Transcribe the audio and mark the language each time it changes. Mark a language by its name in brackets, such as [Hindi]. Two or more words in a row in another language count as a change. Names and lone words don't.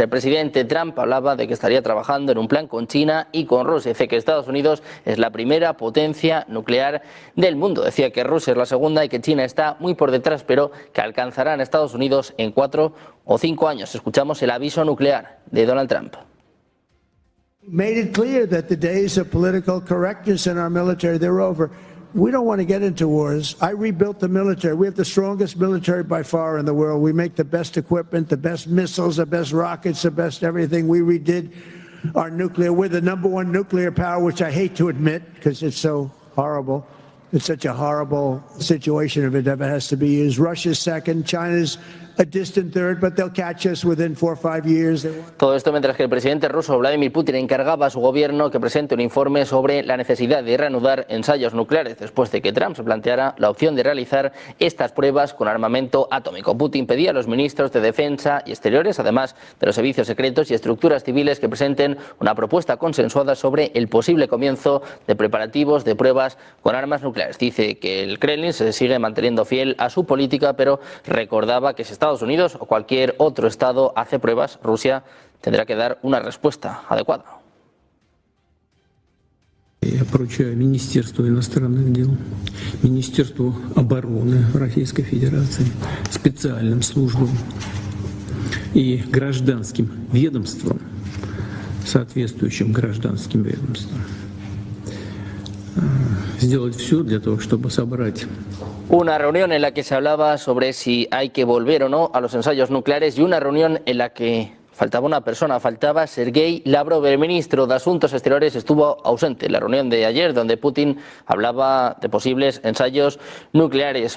[Spanish] El presidente Trump hablaba de que estaría trabajando en un plan con China y con Rusia. Dice que Estados Unidos es la primera potencia nuclear del mundo. Decía que Rusia es la segunda y que China está muy por detrás, pero que alcanzarán a Estados Unidos en 4 o 5 años. Escuchamos el aviso nuclear de Donald Trump. [English] Made it clear that the days of political correctness in our military, they're over. We don't want to get into wars. I rebuilt the military. We have the strongest military by far in the world. We make the best equipment, the best missiles, the best rockets, the best everything. We redid our nuclear. We're the #1 nuclear power, which I hate to admit because it's so horrible. It's such a horrible situation if it ever has to be used. Russia's second, China's a distant third, but they'll catch us within 4 or 5 years. [Spanish] Todo esto mientras que el presidente ruso Vladimir Putin encargaba a su gobierno que presente un informe sobre la necesidad de reanudar ensayos nucleares después de que Trump se planteara la opción de realizar estas pruebas con armamento atómico. Putin pedía a los ministros de Defensa y Exteriores, además de los servicios secretos y estructuras civiles, que presenten una propuesta consensuada sobre el posible comienzo de preparativos de pruebas con armas nucleares. Dice que el Kremlin se sigue manteniendo fiel a su política, pero recordaba que si Estados Unidos o cualquier otro Estado hace pruebas, Rusia tendrá que dar una respuesta adecuada. [Russian] Я поручаю Министерству иностранных дел, Министерству обороны Российской Федерации, специальным службам и гражданским ведомствам, соответствующим гражданским ведомствам, сделать все для того, чтобы собрать. [Spanish] Una reunión en la que se hablaba sobre si hay que volver o no a los ensayos nucleares y una reunión en la que faltaba una persona, faltaba Sergei Lavrov, el ministro de Asuntos Exteriores, estuvo ausente en la reunión de ayer donde Putin hablaba de posibles ensayos nucleares.